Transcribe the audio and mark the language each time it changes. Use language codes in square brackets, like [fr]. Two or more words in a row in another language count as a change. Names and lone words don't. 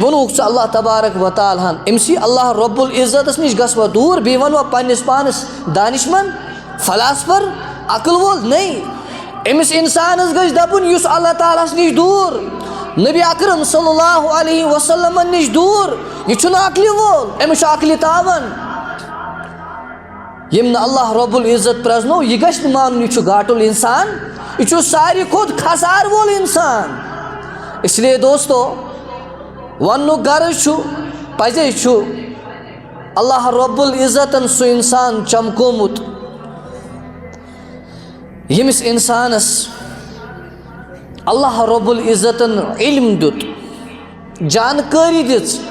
[ks] ووٚنُکھ ژٕ اللہ تبارک و تعالیٰ ہن أمسی اللہ رب العزتس نِش گژھوا دوٗر بیٚیہِ ونوا پننِس پانس دانش مند فلاسفر عقل وول نہیں أمِس انسانس گژھِ دپُن یُس اللہ تعالیٰ ہس نِش دوٗر نبی اکرم صلی اللہ علیہ وسلمن نِش دوٗر یہِ چھُنہٕ عقلہِ وول أمِس چھُ عقلہِ تاون ییٚمۍ نہٕ اللہ رب العزت پرزنو یہِ گژھِ نہٕ مانُن یہِ چھُ گاٹُل انسان یہِ چھُ ساروی کھۄتہٕ کھسار وول انسان [ur] اس لیے [ks] دوستو وننُک غرض چھُ پزے چھُ اللہ رب العزتن سُہ انسان چمکومُت ییٚمِس اِنسانس اللہ رب العزتن علم دیت جانکاری دِژ